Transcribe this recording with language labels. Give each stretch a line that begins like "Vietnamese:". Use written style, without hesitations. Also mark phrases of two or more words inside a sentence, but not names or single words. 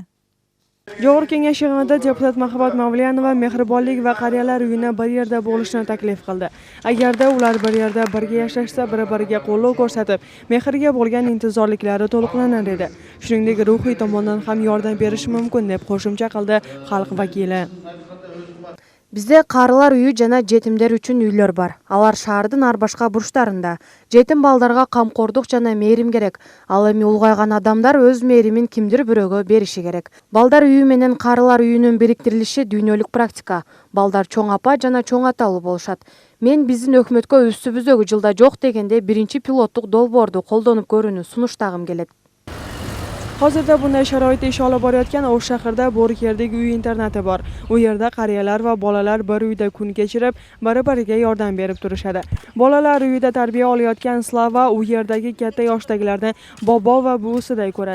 Uzbek: Jo'g'ri kengash yig'inida deputat Mahabat Mavliyanova mehribonlik va qariyalar uyini bir yerda bo'lishni taklif qildi. Agarda ular bir yerda birga yashashsa, bir-biriga qo'llov ko'rsatib, mehrga bo'lgan intizorliklari to'liqlanar edi. Shuningdek, ruhiy tomondan ham yordam berish mumkin, deb qo'shimcha qildi xalq vakili.
Kyrgyz: Бизде карылар үйү жана жетимдер үчүн үйлөр бар. Алар шаардын ар башка бурчтарында. Жетим балдарга камкордук жана мээрим керек. Ал эми улгайган адамдар өз мээримин кимдир бирөөгө бериши керек. Балдар үйү менен карылар үйүнүн бириктирилиши дүйнөлүк практика. Балдар чоң апа жана чоң аталуу болушат. Мен биздин өкмөткө үстүбүздөгү жылда жок дегенде биринчи пилоттук долбоорду колдонуп көрүүнү сунуштагым келет.
Uzbek: Hozirda bunday sharoitda ish olib borayotgan O'sh shahrida Bo'rikerdagi uy internati bor. U yerda qariyalar va bolalar bir uyda kun kechirib, bir-biriga yordam berib turishadi. Bolalar uyida tarbiya olayotgan Slava u yerdagi katta yoshdagilarni bobo va buvisiday ko'radi.